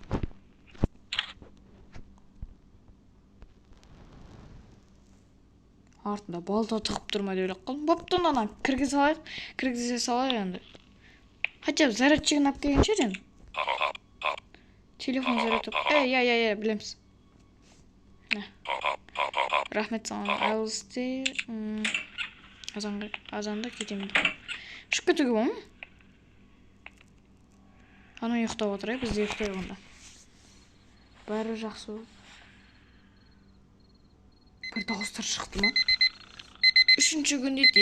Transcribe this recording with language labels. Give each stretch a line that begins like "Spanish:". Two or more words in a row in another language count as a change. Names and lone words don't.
Kazakh: Артында балта тығып тұрма деп ойлап қалдым. Бопты, ана кіргізе салайық енді.
Russian: Хотя бы
Kazakh: зарядчигін алып келген шығар енді. Телефон зарядтап. Білеміз. Рахмет саған.
English: I will stay.
Kazakh: Азанда кетемін. Шығып кетуге бола ма? Ана ұйықтап отырайық, біз де ұйықтайық онда. Бәрі жақсы болды. Бір дауыстар шықты ма? 3-ші күн дейді.